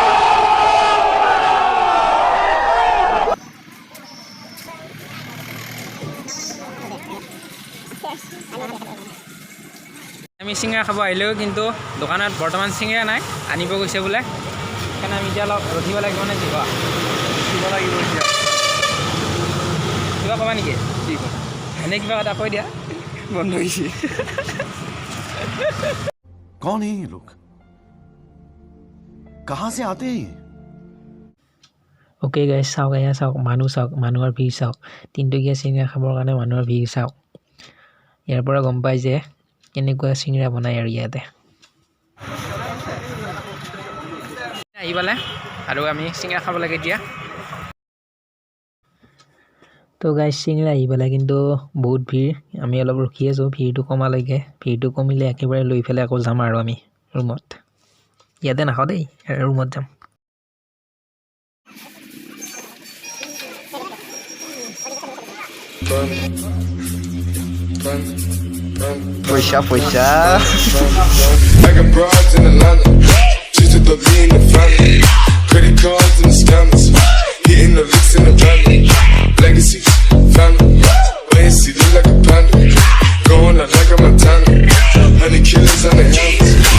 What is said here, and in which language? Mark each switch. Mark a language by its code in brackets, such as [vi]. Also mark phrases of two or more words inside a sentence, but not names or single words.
[as] আমি চিঙৰা খাব আহিলেও কিন্তু দোকানত বৰ্তমান চিঙৰা নাই, আনিব গৈছে বোলে। সেইকাৰণে আমি এতিয়া অলপ ৰখিব লাগিব নে কি কোৱা? ৰখিব লাগিব এতিয়া। কিবা ক'বা নেকি? কি ক'ম? এনেই কিবা এটা কৈ দিয়া। বন্ধ হৈছে। [hi] कौन है ये लोग? कहाँ से आते हैं ये? [en] okay guys, [as] চাওক এয়া চাওক, মানুহ চাওক, মানুহৰ ভিৰ চাওক। তিনিটকীয়া চিঙৰা খাবৰ কাৰণে মানুহৰ ভিৰ চাওক। ইয়াৰ পৰা গম পাই যে কেনেকুৱা চিঙৰা বনায় আৰু ইয়াতে। আহি পালে আৰু আমি চিঙৰা খাব লাগে এতিয়া। তো গাইজ চিঙৰা আহি পালে, কিন্তু বহুত ভিৰ। আমি অলপ ৰখি আছোঁ ভিৰটো কমালৈকে। ভিৰটো কমিলে একেবাৰে লৈ পেলাই আকৌ যাম আৰু আমি ৰুমত। ইয়াতে নাখাওঁ দেই, ৰুমত যাম। পইচা পইচা। [en] I got broads in Atlanta, just to the lean the family. Credit cards and the scammers, hitting the licks in the van. Legacy, family, wait and see, look like a panda. Going out like a Montana, 100 killers on the helmets.